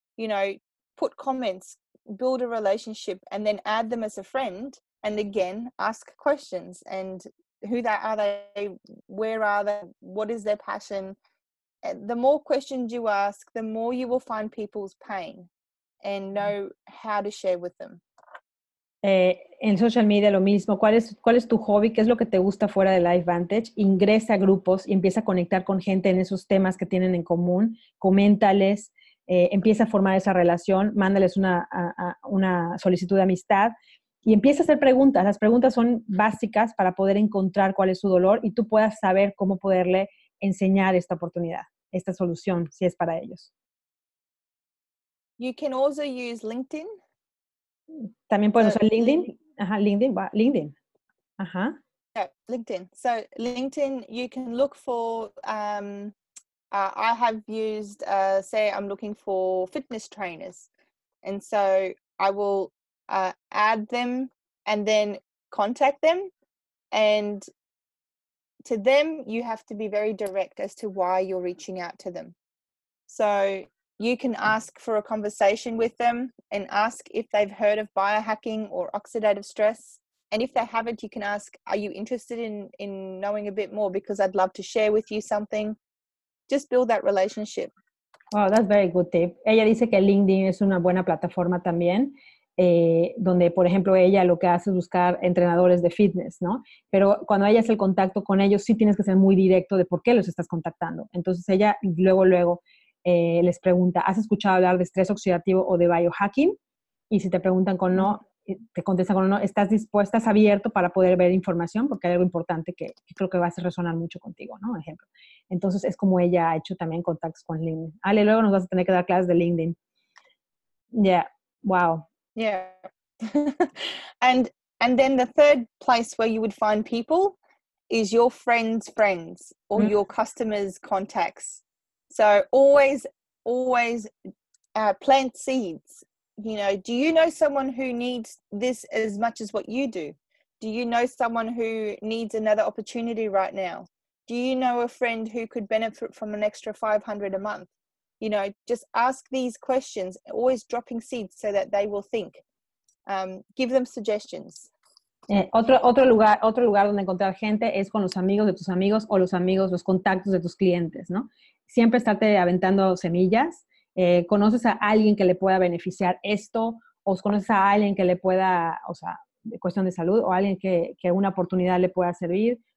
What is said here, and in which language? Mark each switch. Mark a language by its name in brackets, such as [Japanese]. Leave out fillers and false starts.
[English] You know, put comments, build a relationship, and then add them as a friend. And again, ask questions and are they, where are they, what is their passion? The more questions you ask, the more you will find people's pain and know how to share with them. [Spanish] En social media lo mismo. ¿Cuál es tu hobby? ¿Qué es lo que te gusta fuera de LifeVantage? Ingresa a grupos y empieza a conectar con gente en esos temas que tienen en común. Coméntales, empieza a formar esa relación, mándales una solicitud de amistad y empieza a hacer preguntas. Las preguntas son básicas para poder encontrar cuál es su dolor y tú puedas saber cómo poderle enseñar esta oportunidad, esta solución, si es para ellos. [English] You can also use LinkedIn. [Spanish] También pueden usar LinkedIn. Ajá, LinkedIn. Ajá. Yeah, LinkedIn. [English] So LinkedIn, you can look for, I have used, say I'm looking for fitness trainers. And so I will add them and then contact them. And to them, you have to be very direct as to why you're reaching out to them. So you can ask for a conversation with them and ask if they've heard of biohacking or oxidative stress. And if they haven't, you can ask, are you interested in knowing a bit more? Because I'd love to share with you something. Just build that relationship. Wow, that's very good tip. [Spanish] Ella dice que LinkedIn es una buena plataforma también, donde, por ejemplo, ella lo que hace es buscar entrenadores de fitness, ¿no? Pero cuando ella hace el contacto con ellos, sí tienes que ser muy directo de por qué los estás contactando. Entonces ella luego les pregunta, ¿has escuchado hablar de estrés oxidativo o de biohacking? Y si te preguntan con no, te contestan con no, ¿estás abierto para poder ver información? Porque hay algo importante que creo que va a hacer resonar mucho contigo, ¿no? Ejemplo. Entonces es como ella ha hecho también contactos con LinkedIn. Ale, luego nos vas a tener que dar clases de LinkedIn. Yeah, wow. Yeah. [English] and then the third place where you would find people is your friends' friends or your customers' contacts. So always plant seeds. You know, do you know someone who needs this as much as what you do? Do you know someone who needs another opportunity right now? Do you know a friend who could benefit from an extra $500 a month? You know, just ask these questions, always dropping seeds so that they will think. Give them suggestions. [Spanish] Otro lugar donde encontrar gente es con los amigos de tus amigos o los contactos de tus clientes, ¿no? Siempre estarte aventando semillas. ¿Conoces a alguien que le pueda beneficiar esto? ¿O conoces a alguien que le pueda, o sea, de cuestión de salud, o alguien que una oportunidad le pueda servir?